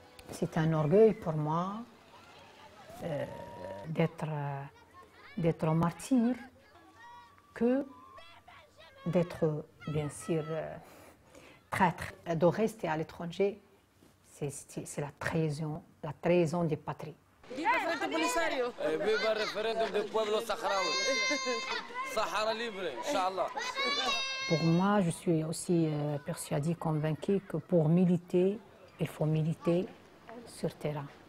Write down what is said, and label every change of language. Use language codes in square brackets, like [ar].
[fr] C'est un orgueil pour moi d'être martyr que d'être, bien sûr, traître, de rester à l'étranger. C'est la trahison des patries. [es] ¡Viva el Frente Polisario! ¡Viva el referéndum del pueblo saharaui! ¡Sahara libre, Inch'Allah! [fr] Pour moi, je suis aussi persuadée, convaincue que pour militer, il faut militer sur terrain.